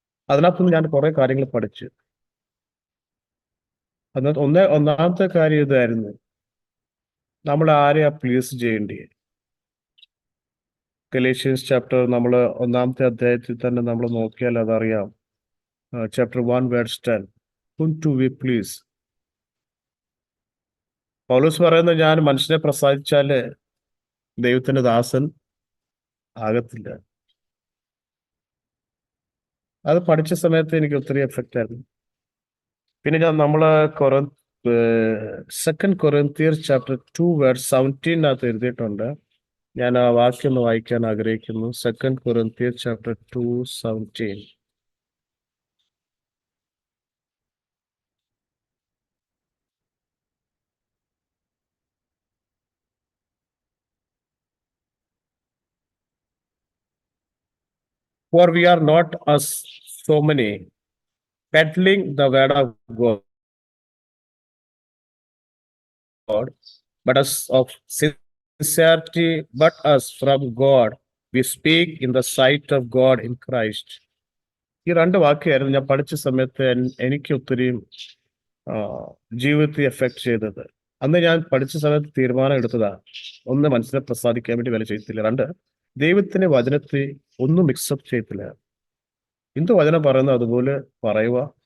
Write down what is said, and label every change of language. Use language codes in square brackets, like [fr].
[ml] അതിനകത്തുനിന്ന് ഞാൻ കുറെ കാര്യങ്ങൾ പഠിച്ചു. ഒന്നാമത്തെ കാര്യം ഇതായിരുന്നു, നമ്മൾ ആരെയാ പ്ലീസ് ചെയ്യേണ്ടി. ഗലേഷ്യൻസ് ചാപ്റ്റർ നമ്മൾ 1-ാമത്തെ അധ്യായത്തിൽ തന്നെ നമ്മൾ നോക്കിയാൽ അതറിയാം. [en] Chapter 1:10 whom to we please. [ml] പൗലോസ് പറയുന്നത്, ഞാൻ മനുഷ്യനെ പ്രസാദിച്ചാല് ദൈവത്തിന്റെ ദാസൻ ആകത്തില്ല. അത് പഠിച്ച സമയത്ത് എനിക്ക് ഒത്തിരി എഫക്റ്റ് ആയിരുന്നു. പിന്നെ നമ്മള് 2 Corinthians chapter 2:17 എഴുതിയിട്ടുണ്ട്. ഞാൻ ആ വാക്യം ഒന്ന് വായിക്കാൻ ആഗ്രഹിക്കുന്നു. [en] 2 Corinthians chapter 2:17. For we are not as so many peddling the word of God, but as of sincerity, but as from God, we speak in the sight of God in Christ. [ml] ഈ 2 വാക്യമായിരുന്നു ഞാൻ പഠിച്ച സമയത്ത് എനിക്ക് ഒത്തിരി ജീവിതത്തെ effect ചെയ്തത്. അന്ന് ഞാൻ പഠിച്ച സമയത്ത് തീരുമാനം എടുത്തതാ, 1, മനുഷ്യനെ പ്രസാദിക്കാൻ വേണ്ടി വില ചെയ്യത്തില്ല. 2, ദൈവത്തിന്റെ വചനത്തെ ഒന്നും മിക്സപ്പ് ചെയ്യത്തില്ല. എന്ത് വചനം പറയുന്നു അതുപോലെ പറയുക.